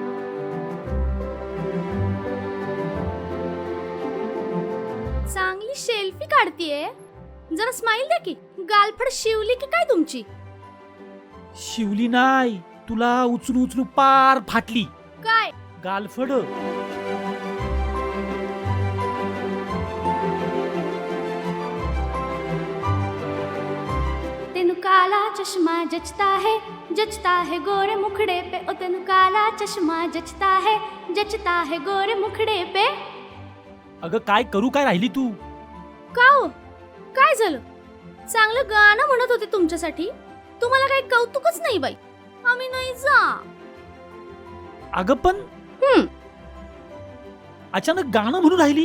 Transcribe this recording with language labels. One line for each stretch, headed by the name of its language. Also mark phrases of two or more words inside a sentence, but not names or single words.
Marathi: चांगली सेल्फी काढतीये, जरा स्माइल द्या की. गालफड शिवली की काय तुमची? शिवली नाही, तुला उचलू उचलू पार फाटली. काय गालफड.
Punjabi: ਤੇਨੂੰ ਕਾਲਾ ਚਸ਼ਮਾ ਜਚਦਾ ਹੈ ਗੋਰੇ ਮੁਖੜੇ ਪੇ. ਓ ਤੇਨੂੰ ਕਾਲਾ ਚਸ਼ਮਾ ਜਚਦਾ ਹੈ ਗੋਰੇ ਮੁਖੜੇ ਪੇ.
Marathi: अगं काय करू, काय राहिली तू? का हो, काय झालं? चांगलं गाणं म्हणत होते तुमच्यासाठी. तुम्हाला काही कौतुकच नाही बाई. आम्ही नाही जा. अगं पण अचानक गाणं म्हणून राहिली.